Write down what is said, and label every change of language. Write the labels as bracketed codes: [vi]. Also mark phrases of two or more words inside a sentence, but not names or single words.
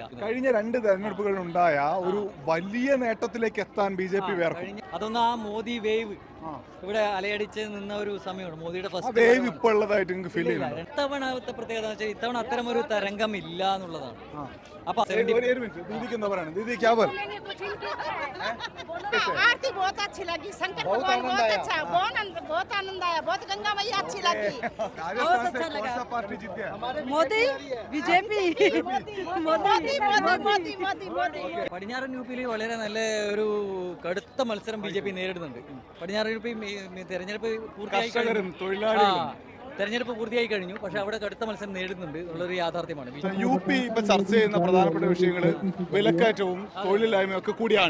[ml] കഴിഞ്ഞ 2 തെരഞ്ഞെടുപ്പുകളിൽ ഉണ്ടായ ഒരു വലിയ നേട്ടത്തിലേക്ക് എത്താൻ BJP വേർക്കും. അതൊന്നും ആ മോദി വേവ് ഇവിടെ അലയടിച്ച് നിന്ന ഒരു സമയമാണ്. മോദിയുടെ ഫസ്റ്റ് വേവ് ഇപ്പോൾ ഉള്ളതായിട്ട് നിങ്ങൾക്ക് ഫീൽ ചെയ്യുന്നു. ഇത്തവണത്തെ പ്രത്യേകത വെച്ചാൽ ഇത്തവണ അത്തരം ഒരു തരംഗം ഇല്ല എന്നുള്ളതാണ്. അപ്പൊ [hi] दीदी क्या बोल? आरती बहुत अच्छी लगी, शंकर भगवान बहुत अच्छा, बहुत आनंद आया, बहुत गंगा मैया अच्छी लगी। राजस्थान से कौन सा पार्टी जीत गया? मोदी, BJP, मोदी। [ml] പടിഞ്ഞാറൻ യുപിയിൽ വളരെ നല്ല ഒരു കടുത്ത മത്സരം BJP നേരിടുന്നുണ്ട്. പടിഞ്ഞാറൻ യുപി തെരഞ്ഞെടുപ്പ് പൂർത്തിയായി കഴിഞ്ഞു. പക്ഷെ അവിടെ കടുത്ത മത്സരം നേരിടുന്നുണ്ട് എന്നുള്ളൊരു യാഥാർത്ഥ്യമാണ്. UP ഇപ്പൊ ചർച്ച ചെയ്യുന്ന പ്രധാനപ്പെട്ട വിഷയങ്ങൾ വിലക്കയറ്റവും തൊഴിലില്ലായ്മയും ഒക്കെ കൂടിയാണ്.